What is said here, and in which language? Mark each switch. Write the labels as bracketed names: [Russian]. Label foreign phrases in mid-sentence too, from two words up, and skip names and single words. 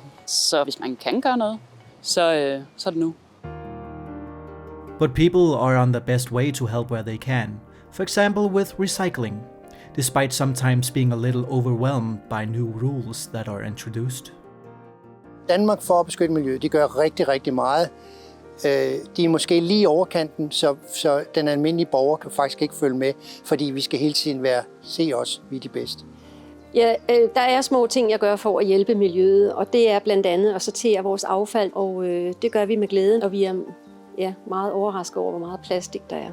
[Danish] Så hvis man kan gøre noget, så er det nu. [English] But people are on the best way to help where they can, for example with recycling, despite sometimes being a little overwhelmed by new rules that are introduced. [Danish] Danmark for at beskytte miljøet, de gør rigtig, rigtig meget. De er måske lige i overkanten, så den almindelige borger kan faktisk ikke følge med, fordi vi skal hele tiden se os, vi er de bedste. Ja, der er små ting, jeg gør for at hjælpe miljøet, og det er blandt andet at sortere vores affald, og det gør vi med glæde, og vi er meget overrasket over, hvor meget plastik der er.